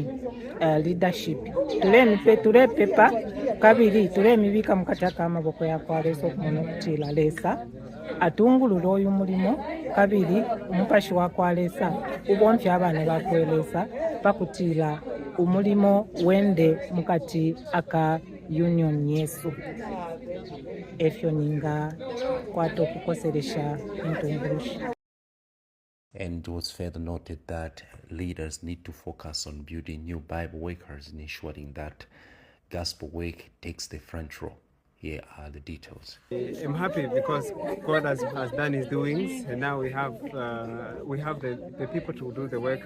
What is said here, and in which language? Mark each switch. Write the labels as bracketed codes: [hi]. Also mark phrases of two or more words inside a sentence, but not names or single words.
[bem] leadership ture pepa kabiri ture mibika mukati aka amaboko yakwalesa okumono kutila lesa atungululo uyu mulimo kabiri umupashi wakwalesa ubomfya abana bakwelesa pakutila umulimo wende mukati aka union yesu efyo ninga kwato kukoseresha intungulushi. [en] And it was further noted that leaders need to focus on building new Bible workers and ensuring that gospel work takes the front row. Here are the details. I'm happy because God has done His doings, and now we have the people to do the work.